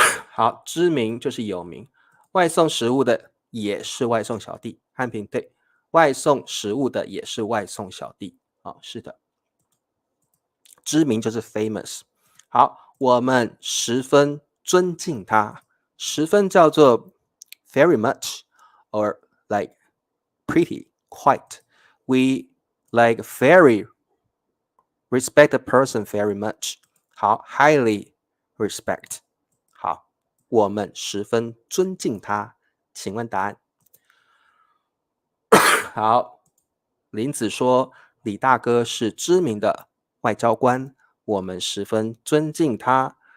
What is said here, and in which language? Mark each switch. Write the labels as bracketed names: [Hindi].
[Chinese] 好，知名就是有名。外送食物的也是外送小弟，汉平对，外送食物的也是外送小弟。是的，知名就是 famous。好，我们十分尊敬他，十分叫做 [English] very much or like pretty quite， we like very respect the person very much。 [Chinese] 好 ， [English] highly respect。 [Chinese] 好，我们十分尊敬他。请问答案？好，林子说李大哥是知名的外交官，我们十分尊敬他。